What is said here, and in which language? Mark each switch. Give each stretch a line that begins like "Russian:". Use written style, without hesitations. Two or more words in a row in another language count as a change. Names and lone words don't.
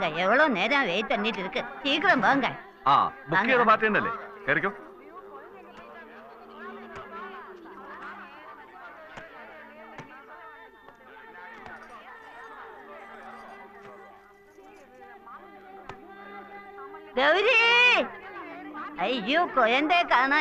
Tamil: எவ்வளவு நேரம் வெயிட் பண்ணிட்டு இருக்கு. சீக்கிரம் வாங்க.
Malayalam: ആ ബുക്ക് ചെയ്ത പാർട്ടി തന്നെയല്ലേ? കയറിക്കോ.
Tamil: கௌரி, ஐயோ குழந்தை காணா.